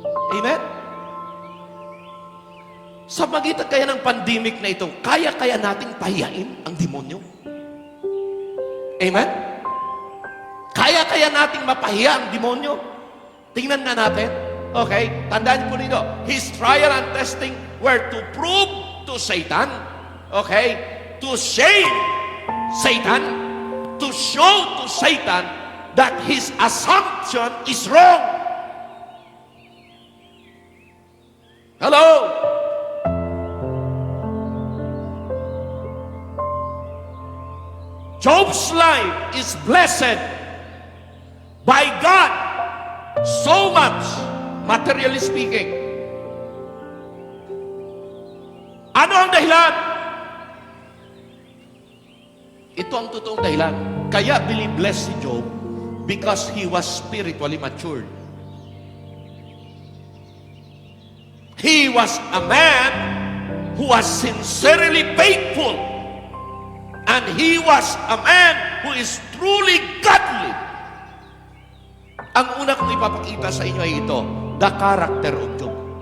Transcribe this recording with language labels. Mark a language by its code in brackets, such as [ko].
[tl] Amen? Sa magitan kaya ng pandemic na ito, kaya nating pahiyain ang demonyo? Amen? Kaya nating mapahiya ang demonyo? Tingnan na natin. Okay? Tandaan niyo po dito. [en] His trial and testing were to prove to Satan, okay? To shame Satan, to show to Satan that his assumption is wrong. Hello? Job's life is blessed by God so much, materially speaking. [tl] Ano ang dahilan? Ito ang totoong dahilan. Kaya blessed si [en] Job because he was spiritually matured. He was a man who was sincerely faithful. And he was a man who is truly godly. [tl] Ang una kong ipapakita sa inyo ay ito, [en] the character of Job.